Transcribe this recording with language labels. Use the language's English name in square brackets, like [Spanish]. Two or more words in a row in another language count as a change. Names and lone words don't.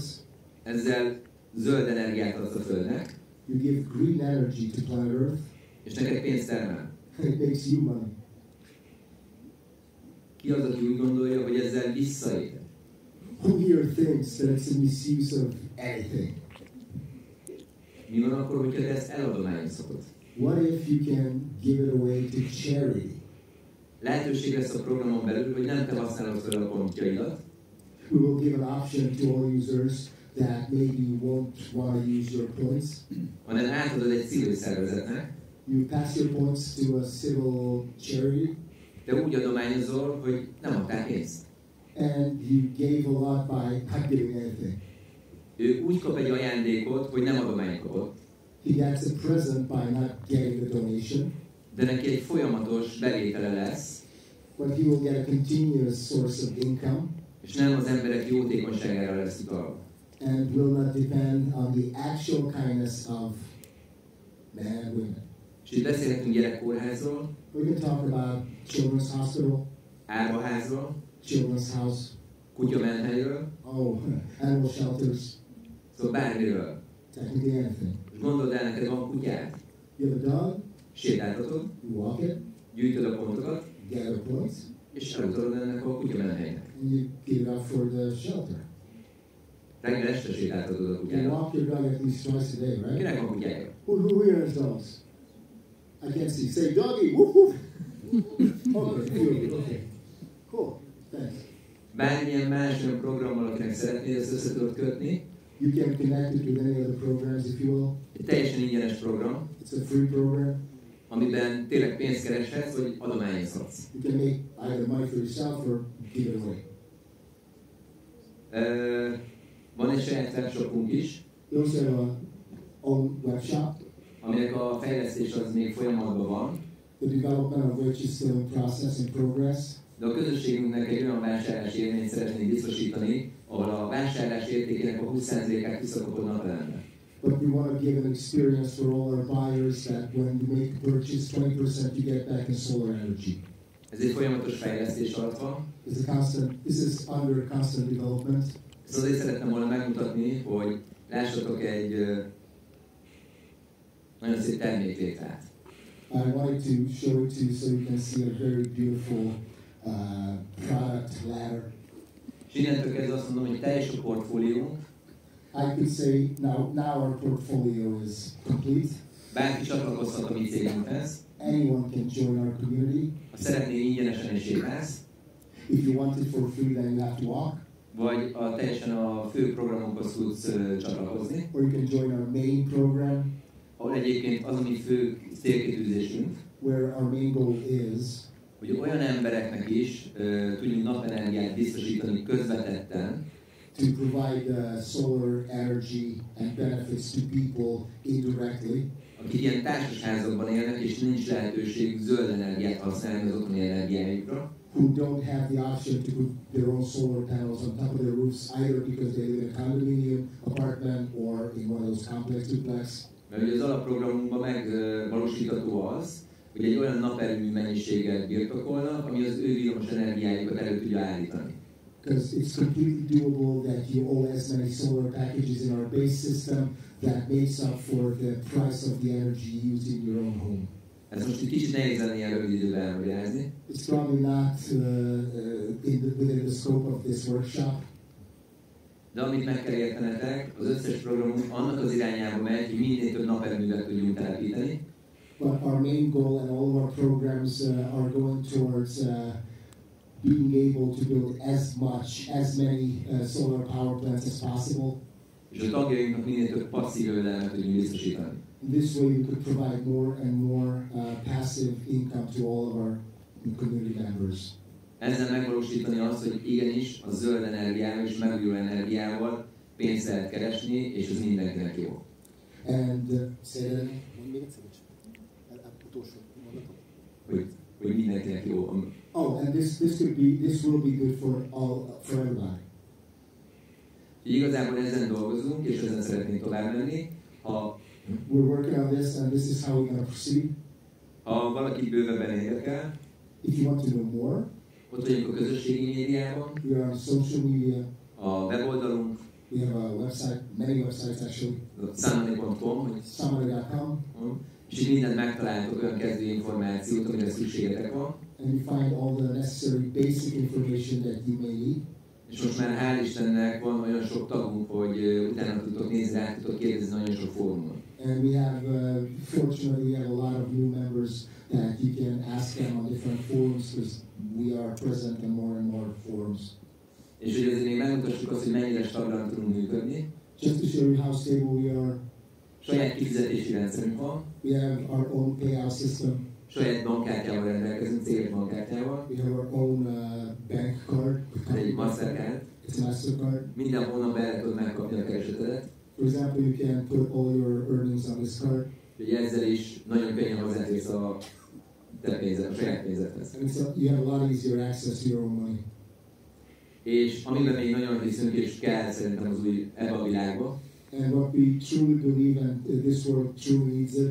[Hungarian] Ezzel zöld energiát adsz a Földnek. [English] You give green energy to planet Earth. [Hungarian] És neked pénzt termel. [English] And it makes you money. [Hungarian] Ki az, aki úgy gondolja, hogy ezzel visszaél? [English] Who here thinks that it's a misuse of anything? [Hungarian] Mi van akkor, hogyha te ezt eladományozhatod? [English] What if you can give it away to charity? [Hungarian] Lehetőség lesz a programon belül, hogy nem te használod fel a pontjaidat. [English] We will give an option to all users that maybe won't want to use your points. [Hungarian] Hanem átadod egy civil szervezetnek. [English] You pass your points to a civil charity. [Hungarian] Te úgy adományozol, hogy nem adtál pénzt. [English] And you gave a lot by not giving anything. [Hungarian] Ő úgy kap egy ajándékot, hogy nem adományt kapott. [English] He gets a present by not getting the donation. [Hungarian] De neki egy folyamatos bevétele lesz. [English] But he will get a continuous source of income. [Hungarian] És nem az emberek jótékonyságára lesz utalva. [English] And will not depend on the actual kindness of men and women. [Hungarian] És itt beszélhetünk gyerekkórházról, [English] We can talk about children's hospital, [Hungarian] árvaházról, [English] children's house, [Hungarian] kutyamenhelyről, [English] animal shelters, [Hungarian] szóval bármiről. [English] technically anything. [Hungarian] És gondold el, neked van kutyád, [English] You have a dog, [Hungarian] sétáltatod, [English] you walk it, [Hungarian] gyűjtöd a pontokat, [English] gather points, [Hungarian] és elutalod ennek a kutyamenhelynek. [English] and you give it out for the shelter. [Hungarian] Reggel este sétáltatod a [English] You [Hungarian] kutyádat. [English] walk your dog at least twice a day, right? [Hungarian] Kinek van kutyája? [English] Who here has dogs? I can't see. Say doggy. Woof woof. Okay. Cool. Thanks. [Hungarian] Bármilyen más olyan programmal, akinek szeretnéd ezt össze tudod kötni, [English] You can connect it with any other programs if you will. [Hungarian] egy teljesen ingyenes program, [English] It's a free program. [Hungarian] amiben tényleg pénzt kereshetsz, vagy adományozhatsz. [English] You can make either money for yourself or give it away. [Hungarian] Van egy saját webshopunk is, [English] We also have our own web shop. [Hungarian] aminek a fejlesztés az még folyamatban van. [English] The development of which is still in process, in progress. [Hungarian] De a közösségünknek egy olyan vásárlási élményt szeretnénk biztosítani, ahol a vásárlás értékének a 20%-át visszakapod napelembe. [English] But we want to give an experience for all our buyers that when you make a purchase, 20% you get back in solar energy. [Hungarian] Ez egy folyamatos fejlesztés alatt van. [English] This is under constant development. [Hungarian] Ezt azért szerettem volna megmutatni, hogy lássatok egy nagyon szép terméklétrát. [English] I wanted to show it to you so you can see a very beautiful product ladder. [Hungarian] És innentől kezdve azt mondom, hogy teljes a portfóliónk. [English] I could say now our portfolio is complete. [Hungarian] Bárki csatlakozhat a mi cégünkhez. [English] Anyone can join our community. [Hungarian] Ha szeretnél, ingyenesen is sétálsz. [English] If you want it for free, then you have to walk. [Hungarian] Vagy teljesen a fő programunkhoz tudsz csatlakozni. [English] Or you can join our main program. [Hungarian] Ahol egyébként az a mi fő célkitűzésünk, [English] where our main goal is, [Hungarian] hogy olyan embereknek is tudjunk napenergiát biztosítani közvetetten, [English] to provide solar energy and benefits to people indirectly, [Hungarian] akik ilyen társasházakban élnek, és nincs lehetőség zöld energiát használni az otthoni energiájukra, [English] who don't have the option to put their own solar panels on top of their roofs, either because they live in a condominium apartment or in one of those complex duplex. [Hungarian] Mert ugye az alapprogramunkban megvalósítható az, hogy egy olyan naperőmű mennyiséget birtokolnak, ami az ő villamos energiájukat elő tudja állítani. [English] Because it's completely doable that you own as many solar packages in our base system that makes up for the price of the energy used in your own home. [Hungarian] Ez most egy kicsit nehéz lenne ilyen rövid időben elmagyarázni. [English] It's probably not within the scope of this workshop. [Hungarian] De amit meg kell értenetek, az összes programunk annak az irányába megy, hogy minél több naperőművet tudjunk telepíteni. [English] But our main goal and all of our programs are going towards being able to build as many solar power plants as possible. [Hungarian] És a tagjainknak minél több passzív jövedelmet tudjunk biztosítani. [English] In this way we could provide more and more passive income to all of our community members. [Hungarian] Ezzel megvalósítani azt, hogy igenis a zöld energiával és megújuló energiával pénzt lehet keresni, és ez mindenkinek jó. [English] And [Hungarian] hogy mindenkinek jó. [English] Oh, and this will be good for everybody. [Hungarian] Igazából ezen dolgozunk, és ezen szeretnénk tovább menni. [English] We're working on this, and this is how we're going to proceed. [Hungarian] Ha valaki bővebben érdekel, [English] if you want to know more, [Hungarian] ott vagyunk a közösségi médiában, [English] we are on social media, [Hungarian] a weboldalunk, [English] we have a website, many websites actually, samani.com, [Hungarian] és itt mindent megtaláltok, olyan kezdő információt, amire szükségetek van. [English] And you find all the necessary basic information that you may need. [Hungarian] És most már hál' Istennek van olyan sok tagunk, hogy utána tudtok nézni, rá tudtok kérdezni nagyon sok fórumon. [English] And we have, fortunately, we have a lot of new members that you can ask them on different forums because we are present in more and more forums. [Hungarian] És hogy azért még megmutassuk azt, hogy mennyire stabilan tudunk működni. [English] Just to show you how stable we are. [Hungarian] Saját kifizetési rendszerünk van. [English] We have our own payout system. [Hungarian] Saját bankkártyával rendelkezünk, céges bankkártyával. [English] We have our own bank card. [Hungarian] Egy Mastercard. [English] It's a Mastercard. [Hungarian] Minden hónapban el tudod megkapni a keresetedet. [English] For example, you can put all your earnings on this card. [Hungarian] Úgyhogy ezzel is nagyon könnyen hozzáférsz a te pénzed, a saját pénzedhez. [English] And you have a lot easier access to your own money. [Hungarian] És amiben még nagyon hiszünk, és kell szerintem az új ebbe a világba, [English] and what we truly believe, and this world truly needs it,